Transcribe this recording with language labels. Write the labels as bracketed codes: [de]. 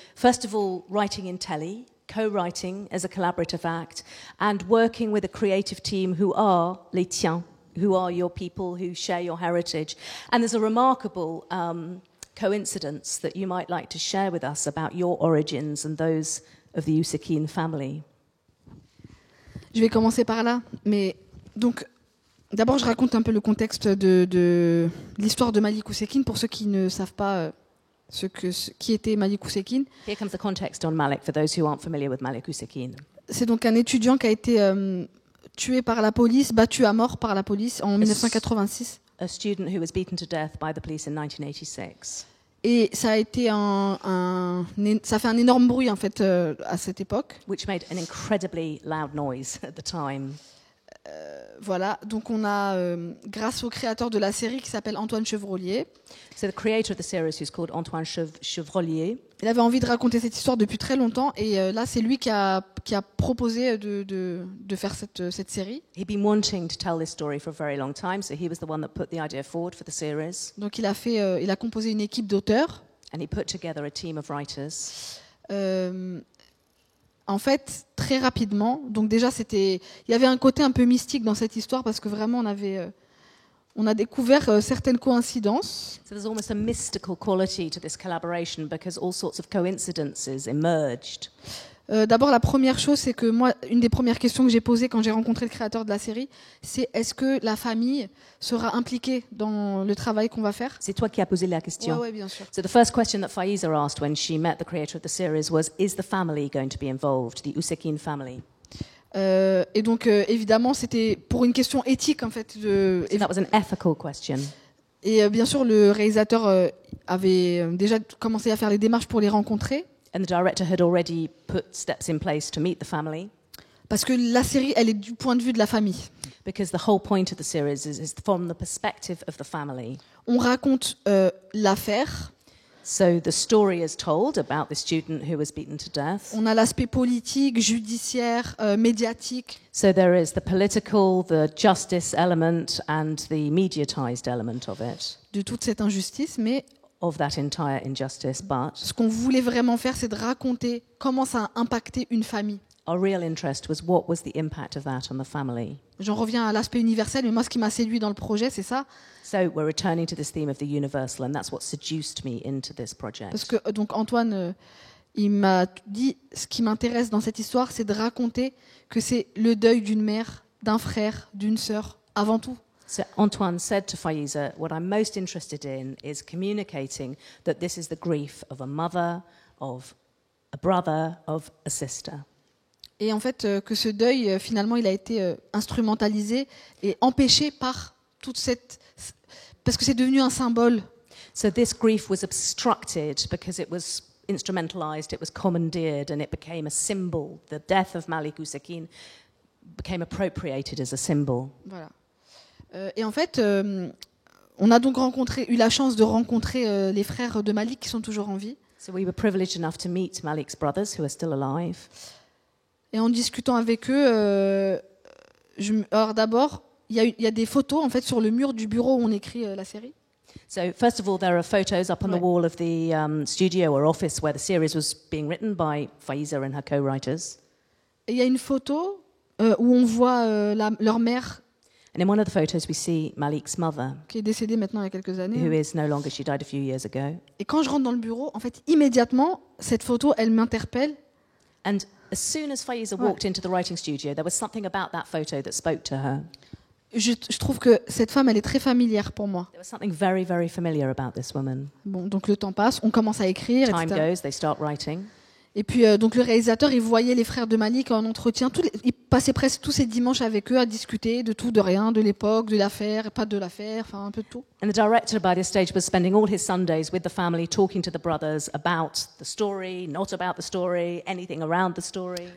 [en] First of all, writing in telly, co-writing as a collaborative act, and working with a creative team who are [fr] les tiens, [en] who are your people, who share your heritage. And there's a remarkable coincidence that you might like to share with us about your origins and those of the Ousekine family. [fr] Je vais commencer par là, mais donc d'abord je raconte un peu le contexte de l'histoire de Malik Ousekine pour ceux qui ne savent pas qui était Malik Ousekine. [en] Here comes the context on Malik for those who aren't familiar with Malik Ousekine. [fr] C'est donc un étudiant qui a été tué par la police, battu à mort par la police en 1986. [en] A student who was beaten to death by the police in 1986. [fr] Et ça a été ça fait un énorme bruit en fait à cette époque. [en] Which made an incredibly loud noise at the time. [fr] Voilà, donc on a grâce au créateur de la série qui s'appelle Antoine Chevrollier. [en] So the creator of the series, who's called Antoine Chevrollier. [fr] Il avait envie de raconter cette histoire depuis très longtemps et là c'est lui qui a proposé de faire cette série. [en] He'd been wanting to tell this story for a very long time, so he was the one that put the idea forward for the series. [fr] Donc il a composé une équipe d'auteurs. [en] And he put together a team of writers. [fr] En fait, très rapidement, donc déjà il y avait un côté un peu mystique dans cette histoire parce que vraiment on a découvert certaines coïncidences. [en] So there's almost a mystical quality to this collaboration because all sorts of coincidences emerged. [fr] D'abord, la première chose, c'est que moi, une des premières questions que j'ai posées quand j'ai rencontré le créateur de la série, c'est est-ce que la famille sera impliquée dans le travail qu'on va faire ? C'est toi qui as posé la question. Oui, bien sûr. [en] So the first question that Faiza asked when she met the creator of the series was, is the family going to be involved, the Ousekine family? [fr] Et donc, évidemment, c'était pour une question éthique, en fait. [en] So that was an ethical question. [fr] Et bien sûr, le réalisateur avait déjà commencé à faire les démarches pour les rencontrer. [en] And the director had already put steps in place to meet the family. [fr] Parce que la série, elle est du point de vue de la famille. [en] Because the whole point of the series is from the perspective of the family. [fr] On raconte l'affaire. [en] So the story is told about the student who was beaten to death. [fr] On a l'aspect politique, judiciaire, médiatique. [en] So there is the political, the justice element and the mediatized element of it. [fr] De toute cette injustice, mais [en] of that entire injustice, but [fr] ce qu'on voulait vraiment faire, c'est de raconter comment ça a impacté une famille. [en] our real interest was what was the impact of that on the family. [fr] J'en reviens à l'aspect universel, mais moi, ce qui m'a séduit dans le projet, c'est ça. [en] So we're returning to this theme of the universal, and that's what seduced me into this project. [fr] Parce que donc Antoine, il m'a dit, ce qui m'intéresse dans cette histoire, c'est de raconter que c'est le deuil d'une mère, d'un frère, d'une sœur, avant tout. [en] So Antoine said to Faiza, what I'm most interested in is communicating that this is the grief of a mother, of a brother, of a sister. [fr] Et en fait, que ce deuil, finalement, il a été instrumentalisé et empêché par toute cette... Parce que c'est devenu un symbole. [en] So this grief was obstructed because it was instrumentalized, it was commandeered, and it became a symbol. The death of Malik Ousekine became appropriated as a symbol. [fr] Voilà. Et en fait, on a donc eu la chance de rencontrer les frères de Malik qui sont toujours en vie. [en] So we were privileged enough to meet Malik's brothers who are still alive. [fr] Et en discutant avec eux, alors d'abord, il y a des photos en fait sur le mur du bureau où on écrit la série. [en] So first of all, there are photos up on the wall of the studio or office where the series was being written by Faiza and her co-writers. [fr] Et il y a une photo où on voit leur mère. [en] And in one of the photos, we see Malik's mother, [fr] qui est décédée maintenant il y a quelques années. [en] who is no longer, she died a few years ago. [fr] Et quand je rentre dans le bureau, en fait, immédiatement, cette photo, elle m'interpelle. [en] And as soon as Faiza walked into the writing studio, there was something about that photo that spoke to her. [fr] Je trouve que cette femme, elle est très familière pour moi. [en] There was something very, very familiar about this woman. [fr] Bon, donc le temps passe, on commence à écrire, [en] Time [fr] etc. [en] goes, they start writing. [fr] Et puis donc le réalisateur, il voyait les frères de Malik en entretien. Il passait presque tous ses dimanches avec eux à discuter de tout, de rien, de l'époque, de l'affaire, pas de l'affaire, enfin un peu de tout. [en] And the director by this stage was spending all his Sundays with the family, talking to the brothers about the story, not about the story, anything around the story.